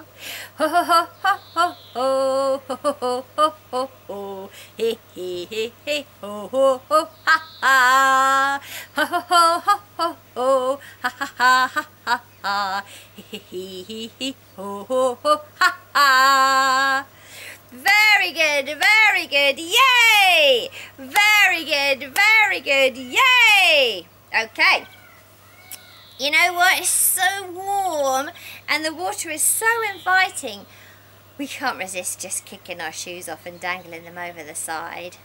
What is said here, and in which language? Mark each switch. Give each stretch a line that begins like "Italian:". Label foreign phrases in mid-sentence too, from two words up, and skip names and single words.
English: Ho ho ho ho ho ho ho ho ho ho ho. He he he he ho ho ho ha ha. Ho ho ho ho ho ho ha ha ha ha ha ha. He he he he ho ho ho ha ha. Very good, very good, yay! Very good, yay! Okay. You know what? It's so warm and the water is so inviting. We can't resist just kicking our shoes off and dangling them over the side.